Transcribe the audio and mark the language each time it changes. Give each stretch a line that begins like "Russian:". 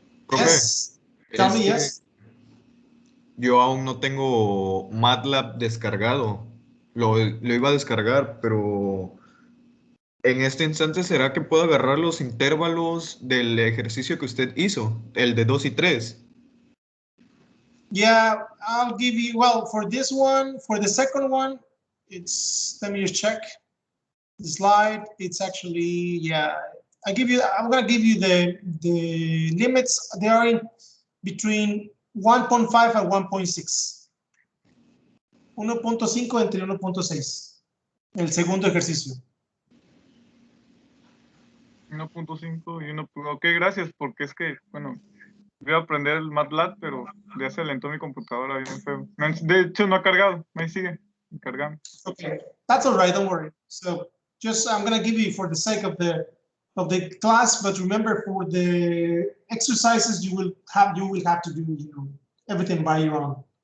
English: Yes. Tell me yes.
Spanish: Yo aún no tengo MATLAB descargado. Lo iba a descargar, pero en este instante, ¿será que puedo agarrar los intervalos del ejercicio que usted hizo? El de 2 y 3.
English: Yeah, I'll give you, well, for this one, for the second one, it's, let me just check the slide. It's actually, yeah, I'm gonna give you the limits. They are in between 1.5 and 1.6.
Spanish: 1.5 entre 1.6. El segundo ejercicio. 1.5 y 1. Ok, gracias, porque es que, bueno, voy a aprender el MATLAB, pero ya se alentó mi computadora bien feo. De hecho, no ha cargado, ahí sigue cargando.
English: Okay, that's all right. Don't worry. So just I'm gonna give you for the sake of the class, but remember for the exercises you will have to do everything by your own.